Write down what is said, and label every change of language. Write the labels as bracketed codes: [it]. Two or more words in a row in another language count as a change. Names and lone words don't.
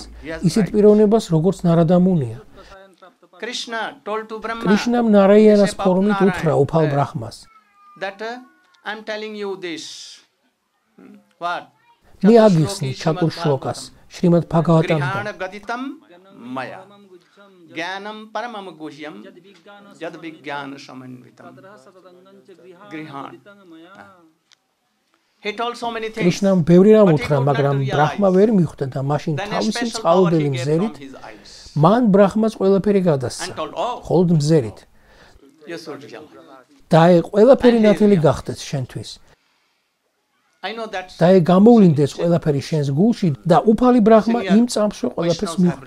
[ka] ისეთ პიროვნებას, როგორც ნარადამუნია. კრიშნამ ნარაიანას ფორმით უთხრა უფალ ბრაჰმას. მე აგიხსნი ჩატურ შლოკას, შრიმად ბჰაგავატამთან. [sa] ज्ञानं परमं गुह्यं जद् विज्ञान समन्वितं गृहाण. [en] He told so many things. [ka] Krishnam ბევრი რამ უთხრა, მაგრამ ბრაჰმა ვერ მიხვდა და მაშინ თავისი წყალობელი მზერით მან ბრაჰმას ყველაფერი გადასცა. მხოლოდ მზერით. და ყველაფერი ნათელი გახდეს შენთვის. და გამოვლინდეს ყველაფერი შენს გულში და უფალი ბრაჰმა იმ წამსვე ყველაფერს მიხვდა.